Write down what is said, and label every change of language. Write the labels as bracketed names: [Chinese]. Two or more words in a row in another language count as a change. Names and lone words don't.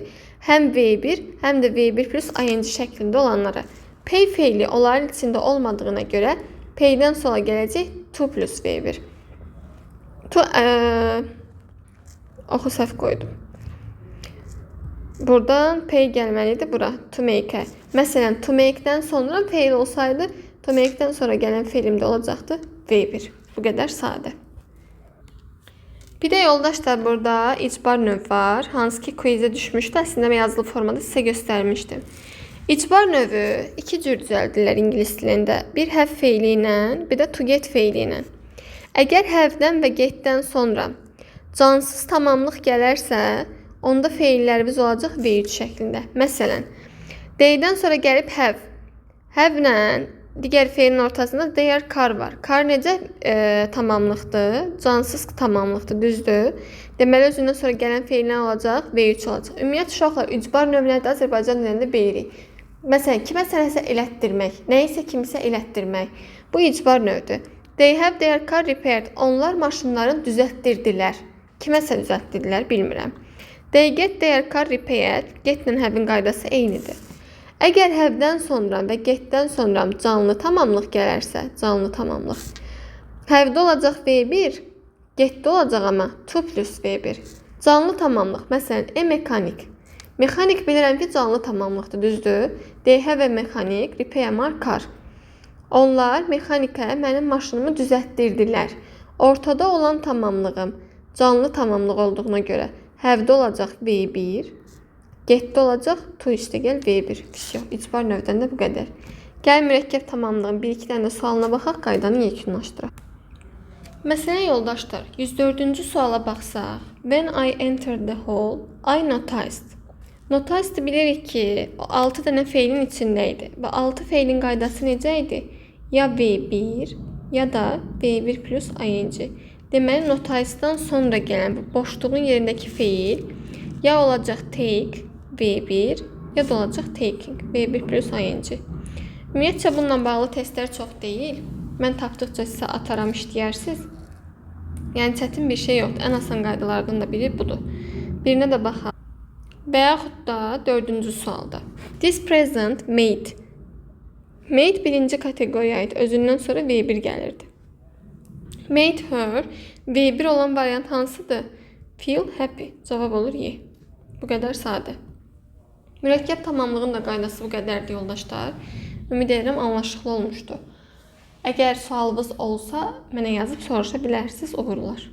[Azerbaijani] Həm V1, həm də [English] V1 plus ing [Azerbaijani] şəklində olanlara. Pay feili onların içində olmadığına görə pay'dən sonra gələcək [English] to plus V1. [Azerbaijani] Oxu səhv qoydum. Buradan pay gəlməlidir bura, [English] to make-ə. [Azerbaijani] Məsələn, [English] to make- [Azerbaijani] dən sonra feil olsaydı, [English] to make- [Azerbaijani] dən sonra gələn feilimdə olacaqdı V1. Bu qədər sadə. Bir də yoldaşlar burada icbar növ var. Hansı ki quizə düşmüşdü. Əslində yazılı formada sizə göstərmişdim. İcbar növü iki cür düzəldirlər ingilis dilində. Bir have feili ilə, bir də [English] to get [Azerbaijani] feili ilə. Əgər have-dən və get-dən sonra cansız tamamlıq gələrsə, onda feillərimiz olacaq V3 şəklində. Məsələn, they-dən sonra gəlib have. Have-lə digər feilin ortasında [English] their car [Azerbaijani] var. Car necə tamamlıqdır? Cansız tamamlıqdır, düzdür? Deməli, özündən sonra gələn feillər olacaq, V3 olacaq. Ümumiyyət, uşaqlar, icbar növləri də Azərbaycan dilində bilirik. Məsələn, kiməsə nəsə elətdirmək, nəyisə kimisə elətdirmək. Bu icbar növdür. [English] They have their car repaired. [Azerbaijani] Onlar maşınlarını düzəltdirdilər. Kiməsə düzəltdirdilər, bilmirəm. [English] They get their car repaired. [Azerbaijani] Get-lə have-in qaydası eynidir. Əgər have-dən sonra və get-dən sonra canlı tamamlıq gələrsə, canlı tamamlıq. Have-də olacaq V1, get-də olacaq amma [English] to plus V1. [Azerbaijani] Canlı tamamlıq, məsələn, mekanik. Mekanik bilirəm ki, canlı tamamlıqdır, düzdür? [English] They have a mekanik, repair my car. [Azerbaijani] Onlar mexanikə mənim maşınımı düzəltdirdilər. Ortada olan tamamlığım canlı tamamlıq olduğuna görə have-də olacaq V1, get-də olacaq to üstəgəl V1. İcbar növdən də bu qədər. Gəl mürəkkəb tamamlığın bir-iki dənə sualına baxaq, qaydanı yekunlaşdıraq. Məsələn, yoldaşlar, 104-cü suala baxsaq. [English] When I entered the hall, I noticed. [Azerbaijani] Noticed bilirik ki, 6 dənə feilin içində idi. Və 6 feilin qaydası necə idi? Ya V1, ya da [English] V1 plus ing. [Azerbaijani] Deməli, noticed'dan sonra gələn bu boşluğun yerindəki feil ya olacaq take, V1, ya da olacaq taking, [English] V1 plus ing. [Azerbaijani] Ümumiyyətcə, bununla bağlı testlər çox deyil. Mən tapdıqca sizə ataram, işləyərsiniz. Yəni, çətin bir şey yoxdur. Ən asan qaydalardan da biri budur. Birinə də baxaq. Və yaxud da 4-cü sualda. [English] This present made. Made [Azerbaijani] birinci kateqoriyaya aid. Özündən sonra V1 gəlirdi. [English] Made her. [Azerbaijani] V1 olan variant hansıdır? [English] Feel happy. [Azerbaijani] Cavab olur Y. Bu qədər sadə. Mürəkkəb tamamlığın da qaydası bu qədərdir, yoldaşlar. Ümid edirəm, anlaşıqlı olmuşdu. Əgər sualınız olsa, mənə yazıb soruşa bilərsiniz, uğurlar.